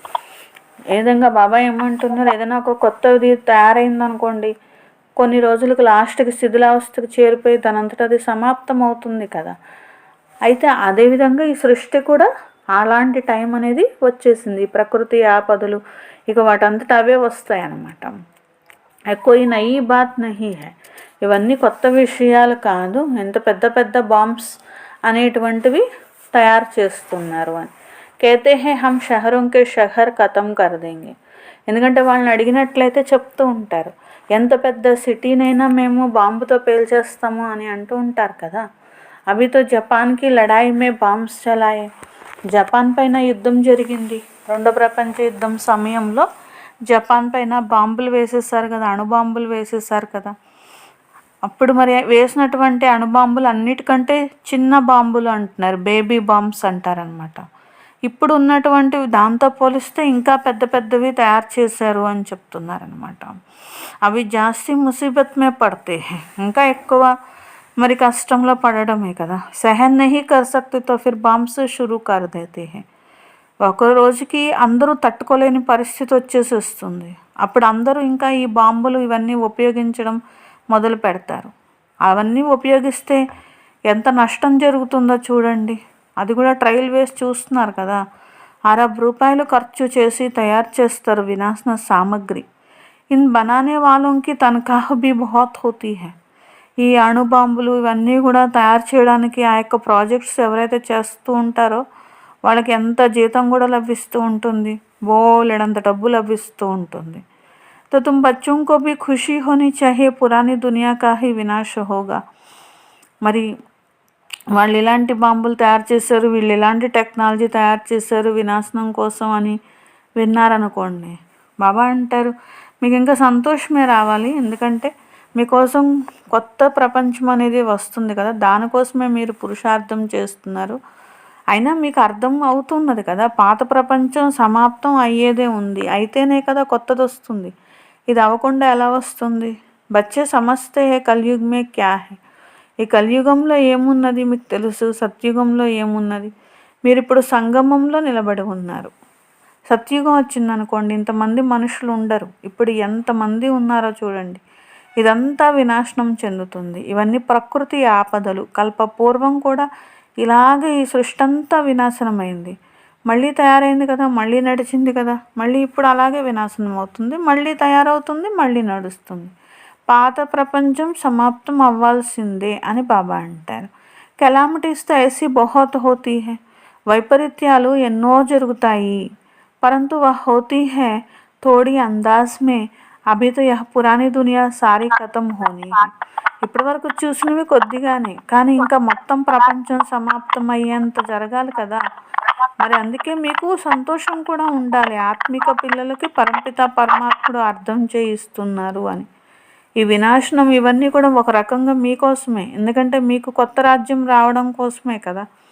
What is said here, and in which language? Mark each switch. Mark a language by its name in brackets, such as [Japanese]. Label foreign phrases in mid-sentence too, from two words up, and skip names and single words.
[Telugu] ఏ విధంగా బాబా ఏమంటున్నారు, ఏదైనా ఒక కొత్తది తయారైందనుకోండి, కొన్ని రోజులకు లాస్ట్కి శిథిలావస్థకు చేరిపోయి దానంతటా అది సమాప్తం అవుతుంది కదా. అయితే అదేవిధంగా ఈ సృష్టి కూడా అలాంటి టైం అనేది వచ్చేసింది. ప్రకృతి ఆపదలు ఇక వాటంతటా అవే వస్తాయి అన్నమాట. [Hindi] कोई नई बात नहीं है, [Telugu] ఇవన్నీ కొత్త విషయాలు కాదు. ఎంత పెద్ద పెద్ద బాంబ్స్ అనేటువంటివి తయారు చేస్తున్నారు అని. [Hindi] कहते हैं हम शहरों के शहर खतम कर देंगे. [Telugu] ఎందుకంటే వాళ్ళని అడిగినట్లయితే చెప్తూ ఉంటారు, ఎంత పెద్ద సిటీనైనా మేము బాంబుతో పేల్చేస్తాము అని అంటూ ఉంటారు కదా. [Hindi] अभी तो जापान की लड़ाई में बॉम्ब्स चलाए. [Telugu] జపాన్ పైన యుద్ధం జరిగింది, రెండో ప్రపంచ యుద్ధం సమయంలో జపాన్ పైన బాంబులు వేసేసారు కదా, అణుబాంబులు వేసేసారు కదా. అప్పుడు మరి వేసినటువంటి అణుబాంబులు అన్నిటికంటే చిన్న బాంబులు అంటున్నారు, [English] baby bombs [Telugu] అంటారనమాట. ఇప్పుడు ఉన్నటువంటివి దాంతో పోలిస్తే ఇంకా పెద్ద పెద్దవి తయారు చేశారు అని చెప్తున్నారనమాట. [Hindi] अभी ज़्यादा मुसीबत में [Telugu] పడితే, ఇంకా ఎక్కువ మరి కష్టంలో పడడమే కదా. [Hindi] सहन नहीं कर सकते तो फिर बॉम्ब्स शुरू कर देते है. [Telugu] ఒక రోజుకి అందరూ తట్టుకోలేని పరిస్థితి వచ్చేసి వస్తుంది. అప్పుడు అందరూ ఇంకా ఈ బాంబులు ఇవన్నీ ఉపయోగించడం మొదలు పెడతారు. అవన్నీ ఉపయోగిస్తే ఎంత నష్టం జరుగుతుందో చూడండి. అది కూడా ట్రయల్ వేసి చూస్తున్నారు కదా. ₹1,000 ఖర్చు చేసి తయారు చేస్తారు వినాశన సామగ్రి. [Hindi] इन बनाने वालों की तनख्वाह भी बहुत होती है. [Telugu] ఈ అణుబాంబులు ఇవన్నీ కూడా తయారు చేయడానికి ఆ యొక్క ప్రాజెక్ట్స్ ఎవరైతే చేస్తూ ఉంటారో వాళ్ళకి ఎంత జీతం కూడా లభిస్తూ ఉంటుంది, బోలెడంత డబ్బు లభిస్తూ ఉంటుంది. [Hindi] तो तुम बच्चों को भी खुशी होनी चाहिए, पुरानी दुनिया का ही विनाश होगा. [Telugu] మరి వాళ్ళు ఇలాంటి బాంబులు తయారు చేశారు, వీళ్ళు ఇలాంటి టెక్నాలజీ తయారు చేశారు వినాశనం కోసం అని విన్నారనుకోండి, బాబా అంటారు మీకు ఇంకా సంతోషమే రావాలి. ఎందుకంటే మీకోసం కొత్త ప్రపంచం అనేది వస్తుంది కదా, దానికోసమే మీరు పురుషార్థం చేస్తున్నారు. అయినా మీకు అర్థం అవుతున్నది కదా, పాత ప్రపంచం సమాప్తం అయ్యేదే ఉంది, అయితేనే కదా కొత్తది వస్తుంది. ఇది అవ్వకుండా ఎలా వస్తుంది? [Hindi] बच्चे समझते हैं कलियुग में क्या है. [Telugu] ఈ కలియుగంలో ఏమున్నది మీకు తెలుసు, సత్యుగంలో ఏమున్నది. మీరు ఇప్పుడు సంగమంలో నిలబడి ఉన్నారు. సత్యుగం వచ్చిందనుకోండి ఇంతమంది మనుషులు ఉండరు, ఇప్పుడు ఎంతమంది ఉన్నారో చూడండి. ఇదంతా వినాశనం చెందుతుంది. ఇవన్నీ ప్రకృతి ఆపదలు. కల్పపూర్వం కూడా ఇలాగే ఈ సృష్టి అంతా వినాశనమైంది, మళ్ళీ తయారైంది కదా, మళ్ళీ నడిచింది కదా, మళ్ళీ ఇప్పుడు అలాగే వినాశనం అవుతుంది, మళ్ళీ తయారవుతుంది, మళ్ళీ నడుస్తుంది. పాత ప్రపంచం సమాప్తం అవ్వాల్సిందే అని బాబా అంటారు. [Hindi] कैलामिटीज़ तो ऐसी बहुत होती है. [Telugu] వైపరీత్యాలు ఎన్నో జరుగుతాయి, [Hindi] परंतु वह होती है थोड़ी अंदाज़ में. अभी तो यह पुरानी दुनिया सारी खतम होनी है. [Telugu] ఇప్పటి వరకు చూసినవి కొద్దిగానే, కానీ ఇంకా మొత్తం ప్రపంచం సమాప్తం అయ్యేంత జరగాలి కదా. మరి అందుకే మీకు సంతోషం కూడా ఉండాలి. ఆత్మిక పిల్లలకి పరంపిత పరమాత్ముడు అర్థం చేయిస్తున్నారు అని. ఈ వినాశనం ఇవన్నీ కూడా ఒక రకంగా మీకోసమే, ఎందుకంటే మీకు కొత్త రాజ్యం రావడం కోసమే కదా.